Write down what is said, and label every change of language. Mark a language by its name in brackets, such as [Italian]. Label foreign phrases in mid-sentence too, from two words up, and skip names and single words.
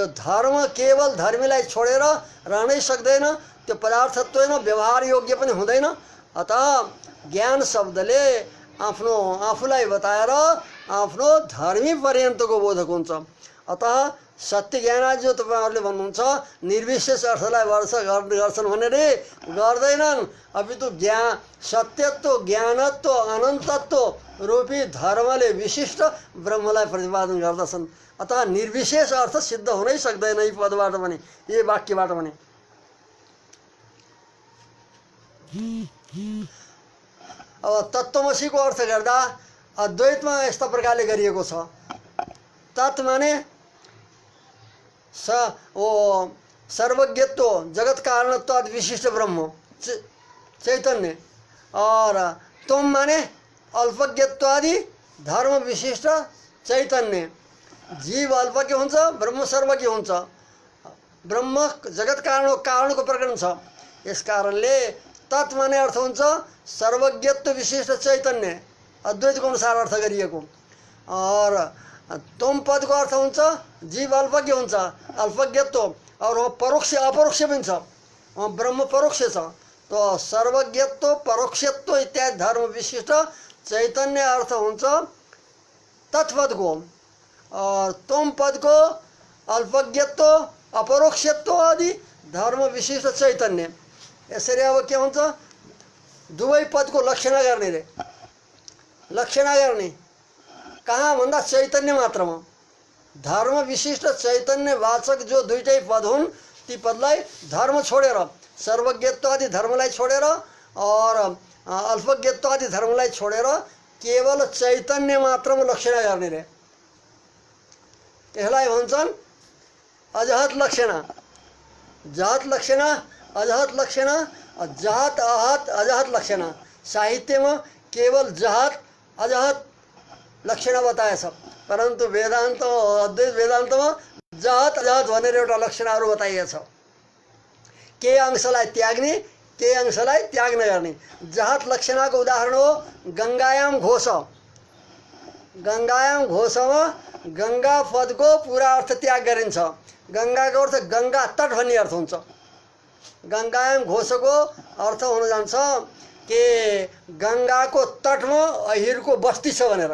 [Nepali] धर्म केवल धर्मीलाई छोडेर रहनै सक्दैन, त्यो पदार्थत्व न व्यवहार योग्य पनि हुँदैन। अतः ज्ञान शब्दले आफ्नो आफूलाई बताएर आफ्नो धर्मी पर्यन्तको बोधक हुन्छ। अतः सत्य ज्ञान जो तपाईँहरूले भन्नुहुन्छ निर्विशेष अर्थलाई गर्छन् भनेर गर्दैनन्। अपितु ज्ञान सत्यत्व, ज्ञानत्व, अनन्तत्व रूपी धर्मले विशिष्ट ब्रह्मलाई प्रतिपादन गर्दछन्। अतः निर्विशेष अर्थ सिद्ध हुनै सक्दैन यी पदबाट पनि, यी वाक्यबाट पनि। अब तत्त्वमसीको अर्थ गर्दा अद्वैतमा यस्ता प्रकारले गरिएको छ। तत् माने सर्वज्ञत्व, जगत कारणत्व विशिष्ट ब्रह्म चैतन्य, [Hindi] और तुम [Nepali] माने अल्पज्ञत्वादि धर्म विशिष्ट चैतन्य। जीव अल्पज्ञ हुन्छ, ब्रह्म सर्वज्ञ हुन्छ। ब्रह्म जगत कारणको प्रकरण छ। यस कारणले तत् माने अर्थ हुन्छ सर्वज्ञत्व विशिष्ट चैतन्य, अद्वैतको अनुसार अर्थ गरिएको। [Hindi] और तुम [Nepali] पदको अर्थ हुन्छ जीव अल्पज्ञ हुन्छ, अल्पज्ञत्व, [Hindi] और वहाँ [Nepali] परोक्ष अपरोक्ष पनि छ, वहाँ ब्रह्म परोक्ष छ। तो सर्वज्ञत्व, परोक्षत्व इत्यादि धर्म विशिष्ट चैतन्य अर्थ हुन्छ तत्पदको। [Hindi] और तुम [Nepali] पदको अल्पज्ञत्व, अपरोक्षत्व आदि धर्म विशिष्ट चैतन्य। यसरी अब के हुन्छ, दुवै पदको लक्षणा गर्ने रे, लक्षणा गर्ने कहाँ भन्दा चैतन्य मात्रमा। धर्म विशिष्ट चैतन्य वाचक जो दुईटै पद हुन्, ती पदलाई धर्म छोडेर, सर्वज्ञत्व आदि धर्मलाई छोडेर और अल्पज्ञत्व आदि धर्मलाई छोडेर केवल चैतन्य मात्रमा लक्षणा गर्ने रे। त्यसलाई भन्छन् अजहत लक्षणा। जहत लक्षणा, अजहत लक्षणा, जहत अहत अजहत लक्षणा। साहित्यमा केवल जहत अजहत लक्षणा बताएछ, परन्तु वेदान्त अद्वैत वेदान्तमा जहत अजहत भनेर एउटा लक्षणाहरू बताइएको छ। के अंशलाई त्याग्ने, के अंशलाई त्याग नगर्ने। जहत लक्षणाको उदाहरण हो [Sanskrit] गङ्गायाम घोष। गङ्गायाम घोषमा [Nepali] गङ्गा पदको पुरा अर्थ त्याग गरिन्छ। गङ्गाको अर्थ गङ्गा तट भन्ने अर्थ हुन्छ। [Sanskrit] गङ्गायाम घोषको [Nepali] अर्थ हुन जान्छ कि गङ्गाको तटमा अहिरको बस्ती छ भनेर।